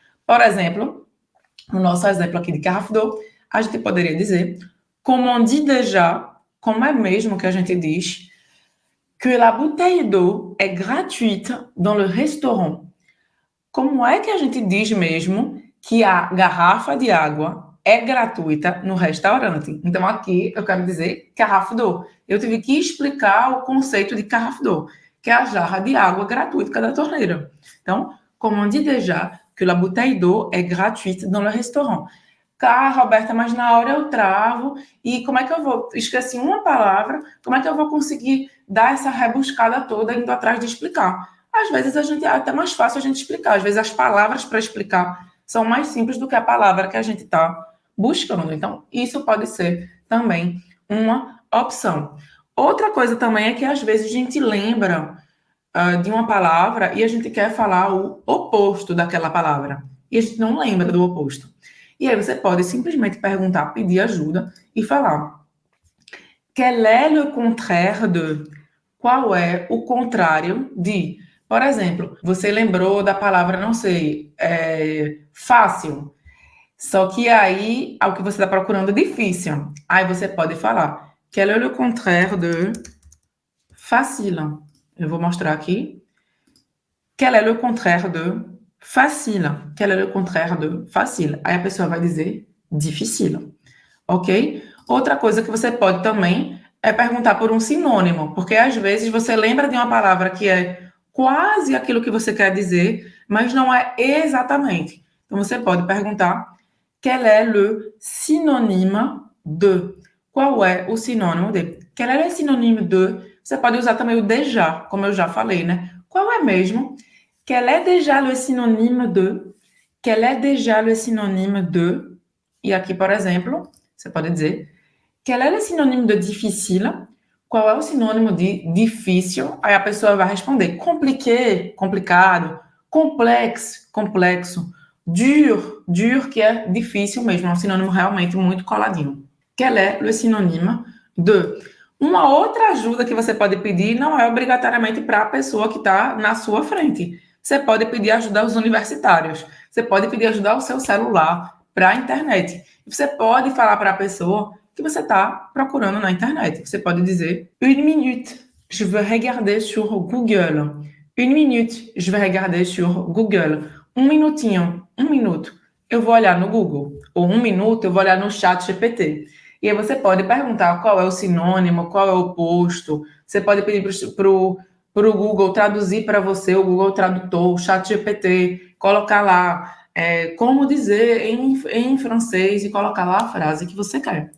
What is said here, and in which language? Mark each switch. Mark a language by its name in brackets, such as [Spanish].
[Portuguese] Por exemplo, no nosso exemplo aqui de Carrefour, a gente poderia dizer, como [French] on dit déjà, [Portuguese] como é mesmo que a gente diz, [French] que la bouteille d'eau est gratuite dans le restaurant. [Portuguese] Como é que a gente diz mesmo que a garrafa de água é gratuita no restaurante? Então, aqui eu quero dizer carafe d'eau. Eu tive que explicar o conceito de carafe d'eau, que é a jarra de água gratuita da torneira. [French] Então, como on dit déjà que la bouteille d'eau est gratuite dans le restaurant. [Portuguese] Tá, Roberta, mas na hora eu travo e como é que eu vou? Esqueci uma palavra, como é que eu vou conseguir dar essa rebuscada toda indo atrás de explicar? Às vezes é até mais fácil a gente explicar, às vezes as palavras para explicar são mais simples do que a palavra que a gente está buscando. Então, isso pode ser também uma opção. Outra coisa também é que às vezes a gente lembra de uma palavra e a gente quer falar o oposto daquela palavra. E a gente não lembra do oposto. E aí você pode simplesmente perguntar, pedir ajuda e falar. [French] Quel est le contraire de? [Portuguese] Qual é o contrário de? Por exemplo, você lembrou da palavra, não sei, fácil. Só que aí, o que você está procurando é difícil. Aí você pode falar. [French] Quel est le contraire de facile? [Portuguese] Eu vou mostrar aqui. [French] Quel est le contraire de facile? Quel est le contraire de facile? [Portuguese] Aí a pessoa vai dizer difícil. Ok? Outra coisa que você pode também é perguntar por um sinônimo, porque às vezes você lembra de uma palavra que é quase aquilo que você quer dizer, mas não é exatamente. Então você pode perguntar [French] quel est le synonyme de? [Portuguese] Qual é o sinônimo de? [French] Quel est le synonyme de? [Portuguese] Você pode usar também o déjà, como eu já falei, né? Qual é mesmo? [French] Quel est déjà le synonyme de? Quel est déjà le synonyme de? [Portuguese] E aqui, por exemplo, você pode dizer [French] quel est le synonyme de difficile? [Portuguese] Qual é o sinônimo de difícil? Aí a pessoa vai responder compliqué, complicado, complexo, complexo, dur, dur, que é difícil mesmo, é um sinônimo realmente muito coladinho. [French] Quel est le synonyme de? [Portuguese] Uma outra ajuda que você pode pedir não é obrigatoriamente para a pessoa que está na sua frente. Você pode pedir ajuda aos universitários. Você pode pedir ajuda ao seu celular, para a internet. Você pode falar para a pessoa que você está procurando na internet. Você pode dizer, [French] une minute, je veux regarder sur Google. Une minute, je vais regarder sur Google. [Portuguese] Um minutinho, um minuto, eu vou olhar no Google. Ou um minuto, eu vou olhar no chat GPT. E aí você pode perguntar qual é o sinônimo, qual é o oposto. Você pode pedir para o Google traduzir para você, o Google Tradutor, o chat GPT, colocar lá como dizer em francês e colocar lá a frase que você quer.